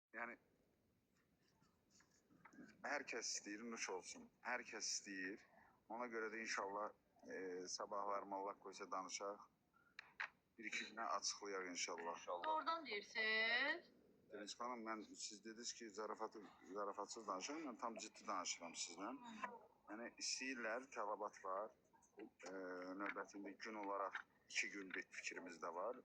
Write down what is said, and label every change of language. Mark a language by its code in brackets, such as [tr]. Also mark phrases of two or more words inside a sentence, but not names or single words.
[az] Yani herkes istəyir, nuş olsun. Herkes istəyir. Ona göre de inşallah sabahlarım Allah koysa danışaq. Bir-iki günə açıqlayaq inşallah. Oradan deyirsiniz. Deniz xanım, siz dediniz ki zarafatsız danışıyorum. Ben tam ciddi danışıram sizlə. Yani istəyirlər, tələbat var. Növbətində gün olarak 2 gün bir fikrimiz de var.